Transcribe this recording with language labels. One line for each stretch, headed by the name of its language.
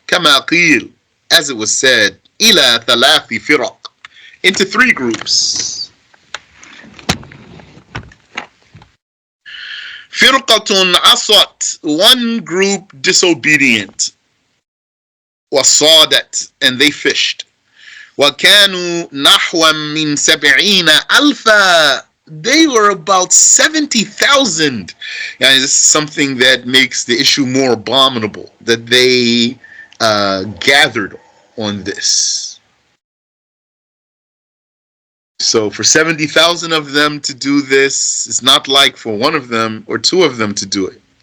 Arabic: كَمَا قِيلَ,
English: as it was said,
Arabic: إِلَى ثَلَاثِ فِرَقٍ,
English: into 3 groups.
Arabic: فِرْقَةٌ عَصَتْ,
English: one group disobedient.
Arabic: وَصَادَتْ,
English: and they fished.
Arabic: وَكَانُوا نَحْوًا مِّن 70,000 أَلْفًا,
English: they were about 70,000. This is something that makes the issue more abominable, that they gathered on this. So for 70,000 of them to do this, it's not like for one of them or 2 of them to do it.